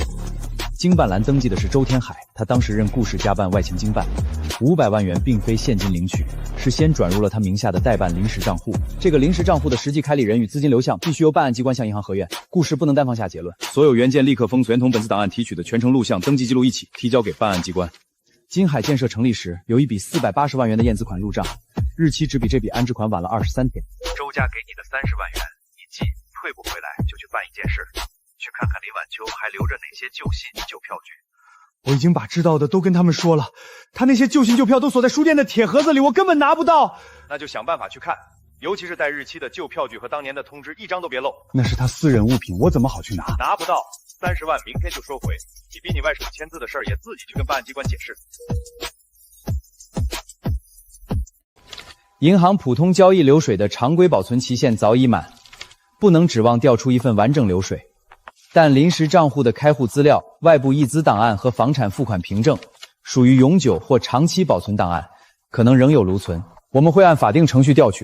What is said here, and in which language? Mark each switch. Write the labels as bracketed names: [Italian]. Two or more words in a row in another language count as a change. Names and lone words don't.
[Chinese] 經辦欄登記的是周天海，他當時任顧氏家辦外勤經辦，500萬元並非現金領取，是先轉入了他名下的代辦臨時賬戶。這個臨時賬戶的實際開立人與資金流向必須由辦案機關向銀行核驗，顧氏不能單方下結論。所有原件立刻封存，同本次檔案提取的全程錄像、登記記錄一起提交給辦案機關。金海建設成立時有一筆480萬元的驗資款入賬，日期只比這筆安置款晚了23天。周家給你的30萬元，你寄退不回來就去办一件事。去看看林晚秋還留着哪些舊信舊票据。我已經把知道的都跟他們說了，他那些舊信舊票都鎖在書店的鐵盒子裡，我根本拿不到。那就想办法去看，尤其是带日期的舊票据和当年的通知，一张都別漏。那是他私人物品，我怎麼好去拿？拿不到，30万明天就收回。你逼你外甥簽字的事儿也自己去跟办案機關解釋。銀行普通交易流水的常規保存期限早已滿，不能指望調出一份完整流水。但臨時賬戶的開戶資料、外部溢資檔案和房產付款憑證屬於永久或長期保存檔案，可能仍有留存，我們會按法定程序調取。